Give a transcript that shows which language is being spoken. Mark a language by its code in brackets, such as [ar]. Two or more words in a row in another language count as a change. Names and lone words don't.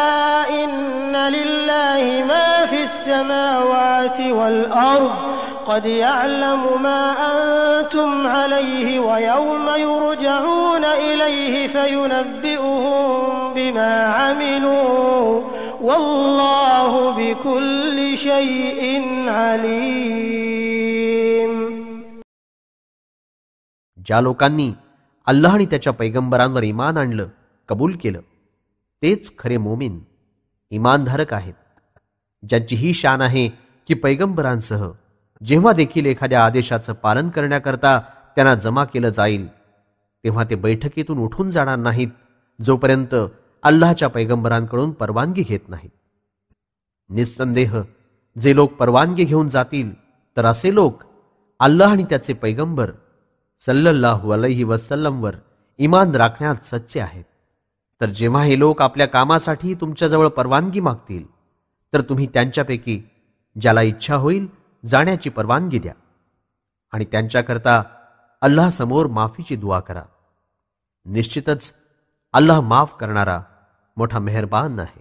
[ar] إن لله ما في السماوات والأرض قد يعلم ما أنتم عليه ويوم يرجعون إليه فينبئهم بما عملوا والله بكل شيء عليم. [mr] ज्या लोकांनी अल्लाह आणि त्याच्या पैगंबरांवर ईमान आणलं, कबूल केलं, तेच खरे मोमीन ईमानधारक आहेत, ज्यांची ही शान आहे की पैगंबरांसह जेव्हा देखील एखाद्या आदेशाचं पालन करण्याकरता त्यांना जमा केलं जाईल तेव्हा ते बैठकीतून उठून जाणार नाहीत जोपर्यंत अल्लाहच्या पैगंबरांकडून परवानगी घेत नाहीत. निस्संदेह जे लोक परवानगी घेऊन जातील तर असे लोक अल्लाह आणि त्याचे पैगंबर [ar] صلى الله عليه وسلم [mr] ईमान राखण्यात सच्चे आहेत. तर जेव्हा हे लोक आपल्या कामासाठी तुमच्याजवळ परवानगी मागतील तर तुम्ही त्यांच्यापैकी ज्याला इच्छा होईल जाण्याची परवानगी द्या आणि त्यांच्याकरता अल्लाह समोर माफीची दुआ करा. निश्चितच अल्लाह माफ करणारा मोठा मेहरबान आहे.